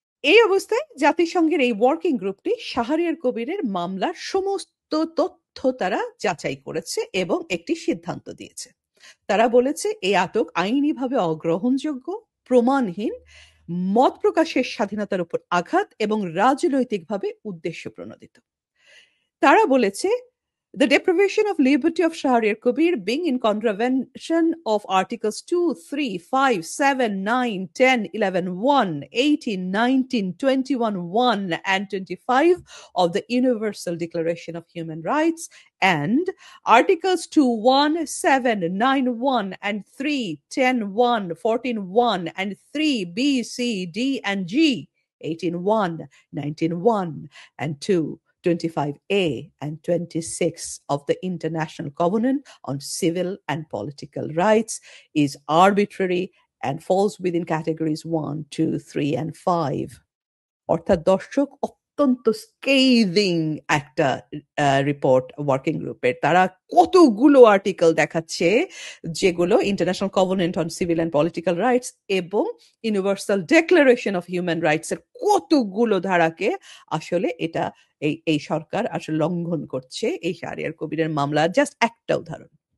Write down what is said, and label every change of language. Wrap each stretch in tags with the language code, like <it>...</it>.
<bn>এই অবস্থায় জাতিসংঘের এই ওয়ার্কিং গ্রুপটি শাহরিয়ার কবিরের মামলার সমস্ত তথ্য তারা যাচাই করেছে এবং একটি সিদ্ধান্ত দিয়েছে। তারা বলেছে এই আটক আইনিভাবে অগ্রহণযোগ্য, প্রমাণহীন, মত প্রকাশের স্বাধীনতার উপর আঘাত এবং রাজনৈতিকভাবে উদ্দেশ্য প্রণোদিত। তারা বলেছে,</bn> <en>the deprivation of liberty of Shahriar Kabir being in contravention of Articles 2, 3, 5, 7, 9, 10, 11, 1, 18, 19, 21, 1, and 25 of the Universal Declaration of Human Rights, and Articles 2, 1, 7, 9, 1, and 3, 10, 1, 14, 1, and 3, B, C, D, and G, 18, 1, 19, 1, and 2, 25A and 26 of the International Covenant on Civil and Political Rights is arbitrary and falls within categories 1, 2, 3, and 5.</en> <bn>অর্থাৎ দর্শক, অত্যন্ত স্কেইদিং একটা report working গ্রুপের। তারা কতগুলো article দেখাচ্ছে যেগুলো international covenant on civil and political rights এবং universal declaration of human rights এর কতগুলো ধারাকে আসলে এটা এই সরকার আসলে লঙ্ঘন করছে এই শাহরিয়ার কবিরের মামলা। জাস্ট একটা উদাহরণ।</bn>